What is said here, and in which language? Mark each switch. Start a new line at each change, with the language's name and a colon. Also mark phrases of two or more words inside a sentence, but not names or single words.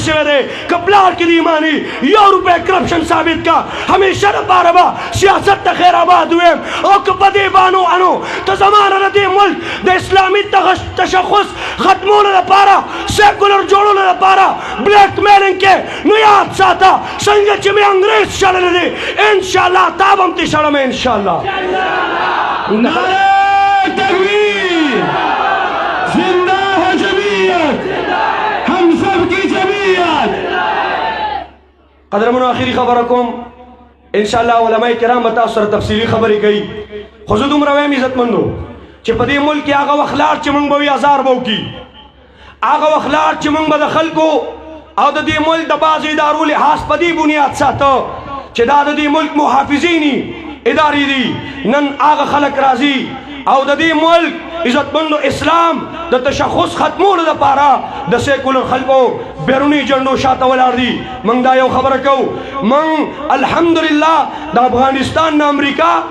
Pashto: شوی دی که پلار کې د ایماني 1 روپۍ کرپشن ثابت کا همیشه دپاره به سیاست ته خیر آباد ویم او که په دې بانو انو ته زمانه د دې ملک د اسلامي تشخص ختمولو لپاره سیکولر جوړولو لپاره بلیک میلینګ کې نو یاد ساته څنګه چې مې انګریز شړلی دی انشاءالله تا به هم ترې شړم انشاءالله
Urdu: نعرہ تکبیر زندہ ہے جمعیت ہم سب کی جمعیت
Pashto: قدرمنو آخری خبره کوم انشاءالله علماء کرام به تاسو سره تفصیلي خبرې کوي خو زه دومره وایم عزتمندو چې په دې ملک کې هغه وخت لاړ چې موږ به وي ازار به وکړي هغه وخت لاړ چې موږ به د خلکو او د دې ملک د بعضو ادارو لحاظ په دې بنیاد ساته چې دا د دې ملک محافظینی ادارې دي نن هغه خلک راځي او د دې ملک عزتمندو اسلام د تشخص ختمولو لپاره د سیکولر خلکو بیرونی جنډو شاته ولاړ دي موږ دا یو خبره کوو موږ الحمدلله د افغانستان نه امریکا